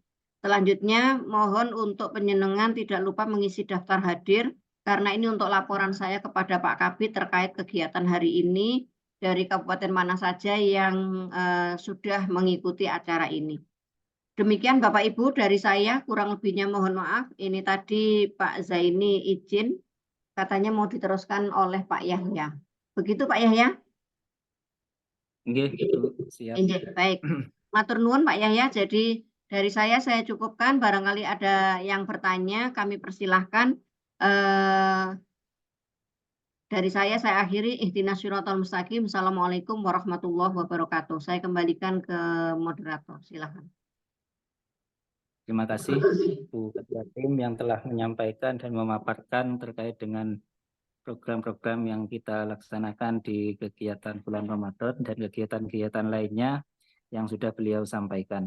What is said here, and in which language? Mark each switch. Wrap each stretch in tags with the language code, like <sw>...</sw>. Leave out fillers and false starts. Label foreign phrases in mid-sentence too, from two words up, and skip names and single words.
<id>Selanjutnya, mohon untuk penjenengan tidak lupa mengisi daftar hadir, karena ini untuk laporan saya kepada Pak Kabid terkait kegiatan hari ini dari kabupaten mana saja yang sudah mengikuti acara ini. Demikian Bapak Ibu dari saya, kurang lebihnya mohon maaf. Ini tadi Pak Zaini izin, katanya mau diteruskan oleh Pak Yahya. Begitu Pak Yahya? Nggih, Ibu, siap. Baik.</id> <jv>Matur nuwun Pak Yahya.</jv> <id>Jadi dari saya cukupkan. Barangkali ada yang bertanya, kami persilahkan. Dari saya akhiri.</id> <ar>اهدنا الصراط المستقيم. السلام عليكم ورحمة الله وبركاته.</ar> <id>Saya kembalikan ke moderator. Silakan. Terima kasih Bu Ketua Tim yang telah menyampaikan dan memaparkan terkait dengan program-program yang kita laksanakan di kegiatan bulan Ramadan dan kegiatan-kegiatan lainnya yang sudah beliau sampaikan.</id>